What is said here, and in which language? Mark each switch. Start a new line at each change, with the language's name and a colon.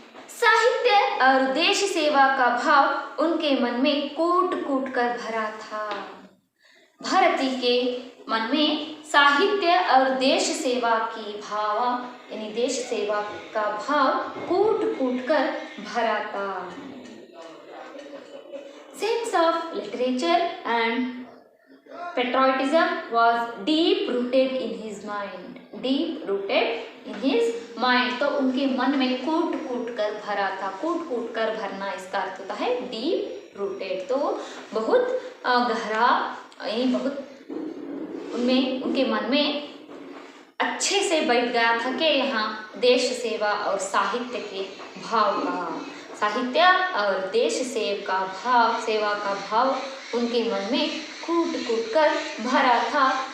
Hindi: साहित्य और देश सेवा का भाव उनके मन में कूट कूट कर भरा था। भारती के मन में साहित्य और देश सेवा की भाव यानी देश सेवा का भाव कूट कूट कर भरा था।
English: Sense of literature and patriotism was deep rooted in his mind, deep rooted in his mind।
Hindi: तो उनके मन में कूट कूट कर भरा था। कूट कूट कर भरना इसका अर्थ होता है डीप रूटेड। तो बहुत गहरा, यानी बहुत उनमें उनके मन में अच्छे से बैठ गया था कि यहाँ देश सेवा और साहित्य के भाव का, साहित्य और देश सेवा का भाव उनके मन में कूट कूट कर भरा था।